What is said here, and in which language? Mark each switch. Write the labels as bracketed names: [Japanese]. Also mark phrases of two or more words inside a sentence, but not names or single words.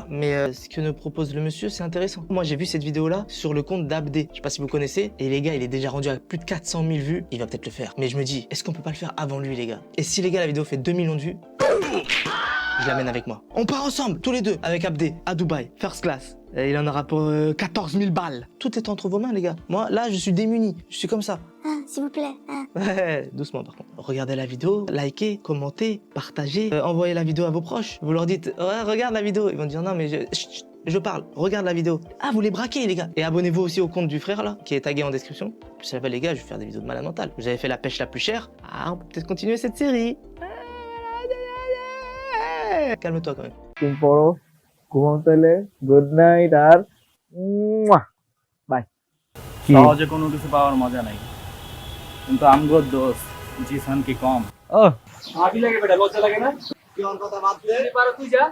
[French] Mais ce que nous propose le monsieur, c'est intéressant. Moi j'ai vu cette vidéo-là sur le compte d'Abdé, je sais pas si vous connaissez. Et les gars, il est déjà rendu à plus de 400 000 vues, il va peut-être le faire. Mais je me dis, est-ce qu'on peut pas le faire avant lui, les gars? Et si les gars, la vidéo fait 2 millions de vues, je l'amène avec moi. On part ensemble, tous les deux, avec Abdé, à Dubaï, [English] first class. [French] Et il en aura pour 14 000 balles. Tout est entre vos mains, les gars. Moi, là, je suis démuni. Je suis comme ça. Ah, s'il vous plaît. Ah. Ouais, doucement par contre. Regardez la vidéo, likez, commentez, partagez, envoyez la vidéo à vos proches. Vous leur dites, ouais, regarde la vidéo. Ils vont dire, non, mais je parle, regarde la vidéo. Ah, vous les braquez, les gars. Et abonnez-vous aussi au compte du frère, là, qui est tagué en description. Vous savez, les gars, je vais faire des vidéos de malade mental. Vous avez fait la pêche la plus chère. Ah, on peut peut-être continuer cette série. Calme-toi quand même. [Bangla] দিন পড়ো ঘুমাও তাহলে [English] good night [Bangla] আর বাই সহজে কোনো কিছু পাওয়ার মজা নাই কিন্তু আমগো দোষ জিসান কি কম ও ভাবি লাগে বেটা লজ্জা লাগে না কি ওর কথা বাদ দে পারো তুই যা